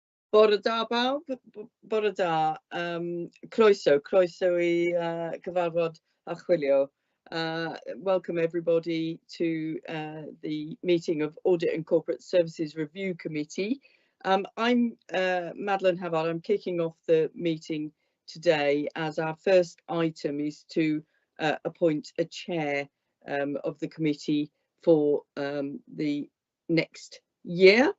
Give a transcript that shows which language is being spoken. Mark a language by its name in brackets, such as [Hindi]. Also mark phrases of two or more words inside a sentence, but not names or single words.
[Welsh] Bore da bawb, bore da. Croeso I gyfarfod archwilio. [English] Welcome everybody to the meeting of Audit and Corporate Services Review Committee. I'm Madeleine Havard. I'm kicking off the meeting today as our first item is to appoint a chair of the committee for the next year.